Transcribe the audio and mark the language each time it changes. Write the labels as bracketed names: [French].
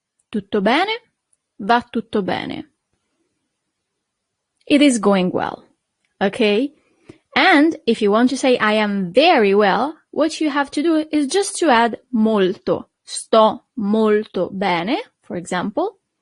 [Italian] Tutto bene, va tutto bene. [English] It is going well, okay? And if you want to say I am very well, what you have to do is just to add molto. [Italian] Sto molto bene, [English] for example.